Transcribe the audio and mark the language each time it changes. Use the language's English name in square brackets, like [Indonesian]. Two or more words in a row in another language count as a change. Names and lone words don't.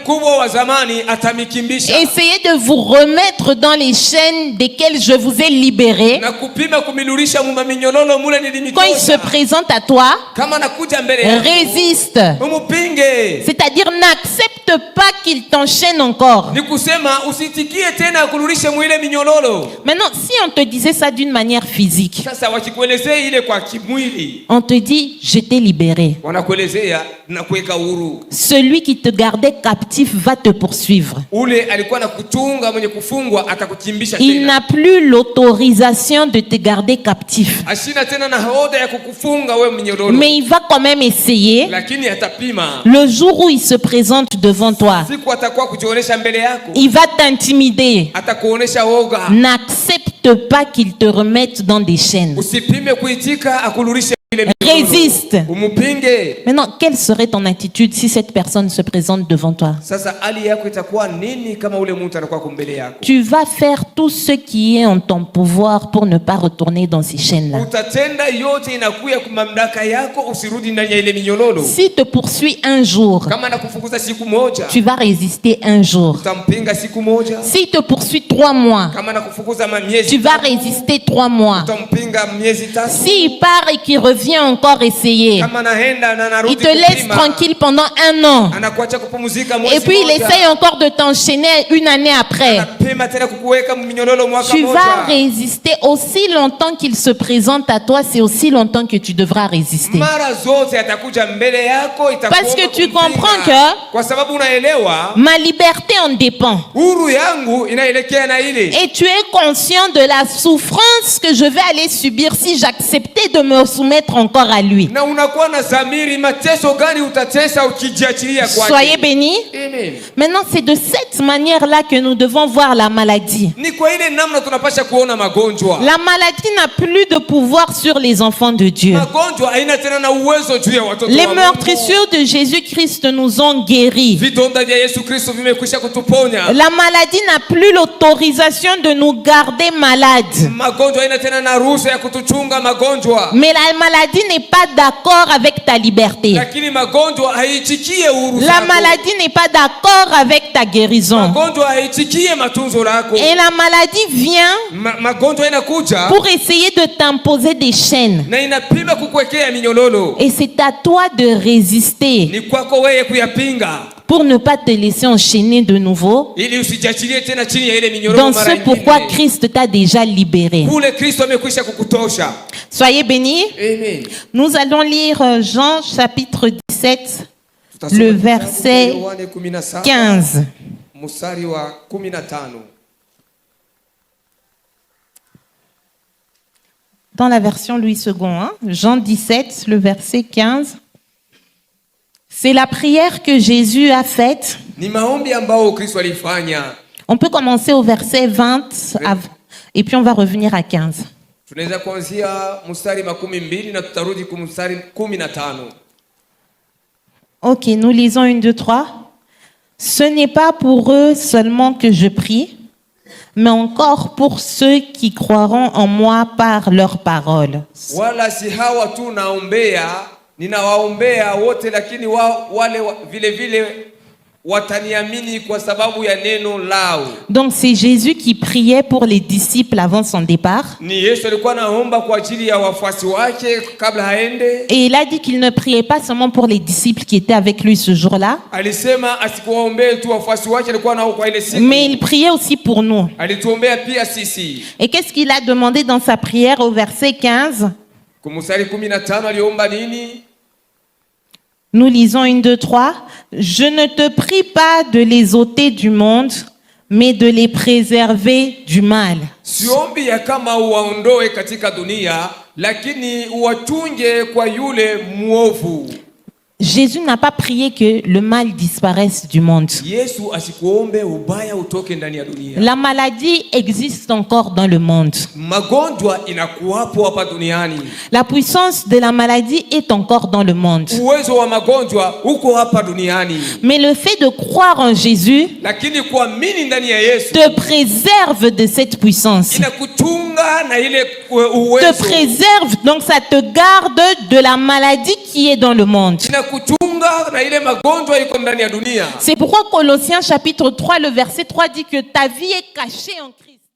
[French] Essayez de vous remettre dans les chaînes desquelles je vous ai libéré. Quand il se présente à toi, résiste. C'est-à-dire n'accepte pas qu'il t'enchaîne encore. [Swahili] Ni kusema usitikie tena akurudishe mwile minyololo. [French] Maintenant, si on te disait ça d'une manière physique, [Swahili] Sasa wakikuelezea ile kwa kimwili, [French] on te dit, je t'ai libéré. [Swahili] wanakuelezea na kuweka huru. [French] Celui qui te gardait captif va te poursuivre. [Swahili] Ule alikuwa na kutunga mwenye kufungwa atakukimbisha [French] Il [Swahili] tena. [French] n'a plus l'autorisation de te garder captif. [Swahili] Ashina tena na hoda ya kukufunga wewe mnyololo. [French] Mais il va quand même essayer. [Swahili] Lakini atapima. [French] Le jour où il se présente devant toi, [Swahili] Siku atakuwa kujionesha mbele yako. [French] il va t'intimider. [Swahili] Atakuonesha woga. [French] N'accepte pas qu'il te remette dans des chaînes. [Swahili] Usipime kuitika akurudishe ile minyololo. [French] Résiste. [Swahili] Umupinge. [French] Maintenant, quelle serait ton attitude si cette personne se présente devant toi? [Swahili] Sasa hali yako itakuwa nini kama ule mtu anakuwa kumbele yako? [French] Tu vas faire tout ce qui est en ton pouvoir pour ne pas retourner dans ces chaînes-là. [Swahili] Utatenda yote inakuya kwa mamlaka yako usirudi ndani ya ile minyololo. [French] S'il te poursuit un jour, [Swahili] Kama anakufukuza siku moja, [French] tu vas résister un jour. [Swahili] utampinga siku moja. [French] S'il te poursuit 3 mois, [Swahili] Kama anakufukuza miezi, [French] tu vas résister 3 mois. [Swahili] utampinga miezi tatu. [French] S'il part et qu'il revient encore essayer, [Swahili] Kama anaenda na anarudi [French] il te laisse [Swahili] kupima, [French] tranquille pendant 1 an. [Swahili] anakuacha kupumzika mwezi [French] Et puis il [Swahili] moja. [French] essaye encore de t'enchaîner 1 année après. [Swahili] Anapima tena kukuweka minyololo mwaka [French] Tu vas [Swahili] moja. [French] résister aussi longtemps qu'il se présente à toi, c'est aussi longtemps que tu devras résister. [Swahili] Mara zote atakuja mbele yako itakuwa [French] Parce que tu [Swahili] kumpinga. [French] comprends que [Swahili] kwa sababu unaelewa [French] ma liberté en dépend. [Swahili] huru yangu inaelekea na ile. [French] Et tu es conscient de la souffrance que je vais aller subir si j'acceptais de me soumettre encore à lui. [Swahili] Na unakuwa na zamiri mateso gani utatesa ukijiachilia kwake. [French] Soyez bénis. Amen. Maintenant, c'est de cette manière-là que nous devons voir la maladie. [Swahili] Ni kwa ile namna tunapasha kuona magonjwa. [French] La maladie n'a plus de pouvoir sur les enfants de Dieu. [Swahili] Magonjwa haina tena na uwezo juu ya watoto [French] Les [Swahili] wa [French] meurtrissures de Jésus-Christ nous ont guéris. [Swahili] Vidonda vya Yesu Kristo vimekwisha kutuponya. [French] La maladie n'a plus l'autorisation de nous garder malades. [Swahili] Magonjwa haina tena na ruhusa ya kutuchunga magonjwa. [French] Mais la maladie n'est pas d'accord avec ta liberté. [Swahili] Lakini magonjwa haitikie uhuru [French] La [Swahili] zako. [French] maladie n'est pas d'accord avec ta guérison. [Swahili] Magonjwa haitikie matunzo lako. [French] Et la maladie vient [Swahili] Magonjwa inakuja [French] pour essayer de t'imposer des chaînes. [Swahili] na inapima kukuwekea minyololo. [French] Et c'est à toi de résister [Swahili] Ni kwako wewe kuyapinga [French] pour ne pas te laisser enchaîner de nouveau [Swahili] ili usijiachilie tena chini ya ile minyololo [French] dans [Swahili] mara [French] ce [Swahili] nyingine. [French] pourquoi Christ t'a déjà libéré. [Swahili] Kule Kristo amekwisha kukutosha. [French] Soyez bénis. Amen. Nous allons lire Jean chapitre 17, [Swahili] Tutasoma [French] le [Swahili] kitabu cha [French] verset [Swahili] Yohane 17, 15. mstari wa 15. [French] Dans la version Louis II, hein, Jean 17, le verset 15. C'est la prière que Jésus a faite. [Swahili] Ni maombi ambao Kristo alifanya. [French] On peut commencer au verset 20 et puis on va revenir à 15. [Swahili] Tunaweza kuanzia mstari 12 na tutarudi kwa mstari 15. [French] Ok, nous lisons 1, 2, 3. Ce n'est pas pour eux seulement que je prie, mais encore pour ceux qui croiront en moi par leurs paroles. [Swahili] Wala si hawa tu naombea, ninawaombea wote, lakini wale vile vile wataniamini kwa sababu ya neno lao. [French] Donc c'est Jésus qui priait pour les disciples avant son départ. [Swahili] Ni Yesu alikuwa anaomba kwa ajili ya wafuasi wake kabla haende. [French] Et il a dit qu'il ne priait pas seulement pour les disciples qui étaient avec lui ce jour-là, [Swahili] Alisema asikuwaombee tu wafuasi wake alikuwa nao kwa ile siku. [French] mais il priait aussi pour nous. [Swahili] Alituombea pia sisi. [French] Et qu'est-ce qu'il a demandé dans sa prière au verset 15? [Swahili] Kwa mstari 15 aliomba nini? [French] Nous lisons 1, 2, 3. Je ne te prie pas de les ôter du monde, mais de les préserver du mal. [Swahili] Siombi ya kama uwaondoe katika dunia, lakini uwatunge kwa yule muovu. [French] Jésus n'a pas prié que le mal disparaisse du monde. [Swahili] Yesu asikuombe ubaya utoke ndani ya dunia. [French] La maladie existe encore dans le monde. [Swahili] Magonjwa inakuwapo hapa duniani. [French] La puissance de la maladie est encore dans le monde. [Swahili] Uwezo wa magonjwa uko hapa duniani. [French] Mais le fait de croire en Jésus [Swahili] Lakini kuamini ndani ya Yesu [French] te préserve de cette puissance. [Swahili] inakuchunga na ile [French] Te [Swahili] uwezo. [French] préserve, donc ça te garde de la maladie qui est dans le monde. [Swahili] Inakuchunga na ile magonjwa iko ndani ya dunia. [French] C'est pourquoi Colossiens chapitre 3, le verset 3 dit que ta vie est cachée en Christ.